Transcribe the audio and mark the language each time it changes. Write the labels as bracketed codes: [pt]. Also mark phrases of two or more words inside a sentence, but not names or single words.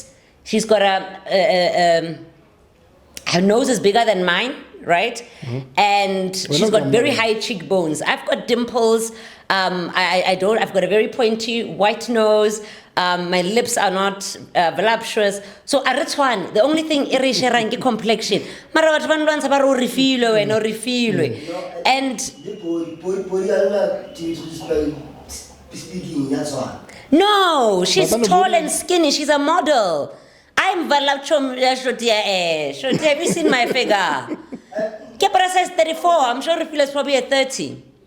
[en] She's got her nose is bigger than mine, right? And she's got very high cheekbones. I've got dimples. I've got a very pointy white nose. My lips are not voluptuous. So Aretwan, the only thing is complexion. [tn] Mara batho ba nlwantsha ba re o refilwe wena o refilwe. [en] And no, she's tall and skinny. She's a model. I'm voluptuous. Have you seen my figure? Kepara says 34. I'm sure Refilo is probably a 30.